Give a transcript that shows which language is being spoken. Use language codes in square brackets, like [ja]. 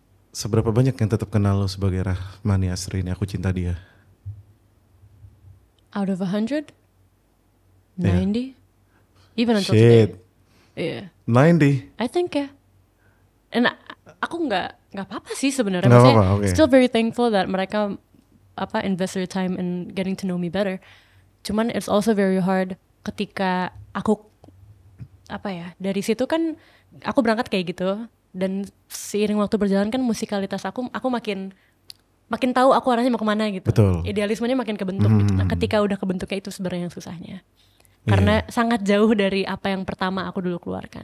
[id] Seberapa banyak yang tetap kenal lu sebagai Rahmani Asri ini Aku Cinta Dia? [en] Out of 100, Yeah. 90, even until Shit. today. Yeah. 90? I think ya. [id] And aku nggak apa-apa sih sebenarnya. Nggak Maksudnya apa-apa, okay. [en] still very thankful that mereka invest their time in getting to know me better. [id] Cuman [en] it's also very hard [id] ketika aku dari situ kan aku berangkat kayak gitu, dan seiring waktu berjalan kan musikalitas aku makin tahu aku arahnya mau kemana gitu. Betul. Idealismenya makin kebentuk gitu. Nah, ketika udah kebentuknya itu sebenarnya yang susahnya. Karena sangat jauh dari apa yang pertama aku dulu keluarkan.